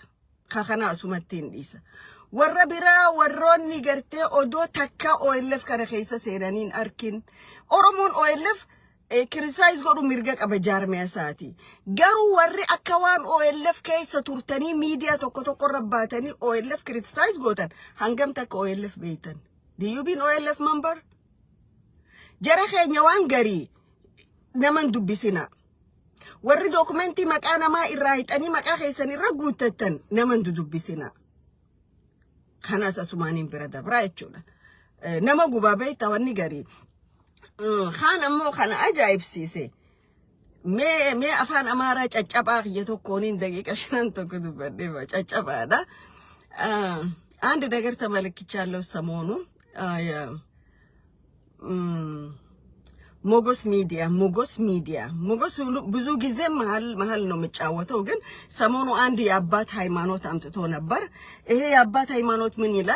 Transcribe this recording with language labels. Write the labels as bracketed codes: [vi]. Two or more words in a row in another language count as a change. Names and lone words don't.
[om] Kana asumatti hin dhiisa. Warra biraa warroonni gartee odoo takka OLF kana keessa seenaniin arkin. Oromoon OLF criticize godhu mirga qaba jaarmiyaa isaati. Garuu warri akka waan OLF keessa turtanii miidiyaa tokko rabbaatanii OLF criticize gootan hangam takka OLF beeytan. [en] Do you been OLF member? [om] Jara keenya waan garii naman dubbisina. Warri dokumentii maqaa namaa irraa hixanii maqaa keessan irra guuttattan naman dubbisina. Kanas asumaaniin bira dabraa jechuudha. Nama gubaa beeyta wanni garii. Khan ammoo kana ajaa'ibsiise. Mee afaan Amaaraa caccabaa kiyya tokkooniin daqiiqa 5 tokko dubbadhee caccabaadha. [am] አንድ ነገር ተመልክቻለሁ ሰሞኑ ሞጎስ ሚዲያ ብዙ ጊዜ መሃል ነው የሚጫወተው ግን ሰሞኑ አንድ የአባት ሃይማኖት አምጥቶ ነበር። ይሄ የአባት ሃይማኖት ምን ይላል?